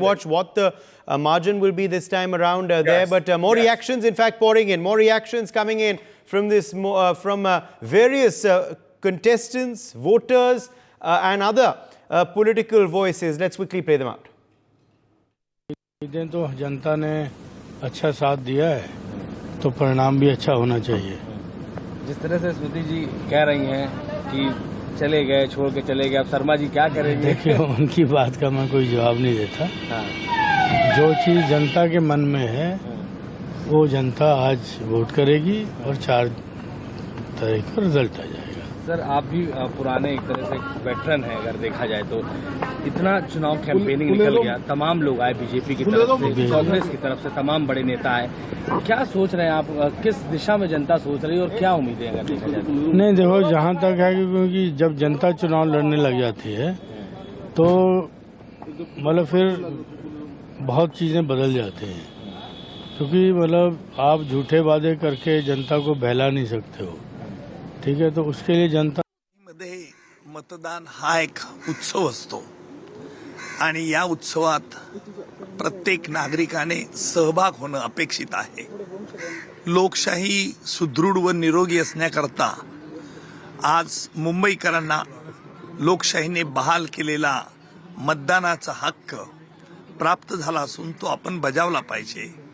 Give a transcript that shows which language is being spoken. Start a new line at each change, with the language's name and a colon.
English: watch what the margin will be this time around there. Yes. But more Yes. reactions, in fact, pouring in. More reactions coming in from this from various contestants, voters, and other political voices. Let's quickly play them out.
Hindi: तो जनता ने अच्छा साथ दिया है तो परिणाम भी अच्छा होना चाहिए। जिस तरह से स्मृति जी कह रही हैं कि चले गए, छोड़ के चले गए, अब शर्मा जी क्या करेंगे? देखिए, उनकी बात का मैं कोई जवाब नहीं देता। जो चीज जनता के मन में है वो जनता आज वोट करेगी और 4 तारीख को रिजल्ट आ जाएगा। सर, आप भी पुराने एक तरह से वेटरन हैं अगर देखा जाए तो। इतना चुनाव कैंपेनिंग निकल गया, तमाम लोग आए बीजेपी की तरफ से, कांग्रेस की तरफ से तमाम बड़े नेता आए। क्या सोच रहे हैं आप, किस दिशा में जनता सोच रही है और क्या उम्मीदें अगर देखा जाए तो? नहीं, देखो, जहाँ तक है क्योंकि जब जनता चुनाव लड़ने लग जाती है तो मतलब फिर बहुत चीजें बदल जाती हैं, क्योंकि मतलब आप झूठे वादे करके जनता को बहला नहीं सकते हो, ठीक है? तो उसके लिए जनता
Marathi: मध्ये मतदान हा एक उत्सव असतो आणि या उत्सवात प्रत्येक नागरिकाने सहभाग होणं अपेक्षित आहे। लोकशाही सुदृढ व निरोगी असण्याकरता आज मुंबईकरांना लोकशाहीने बहाल केलेला मतदानाचा हक्क प्राप्त झाला असून तो आपण बजावला पाहिजे।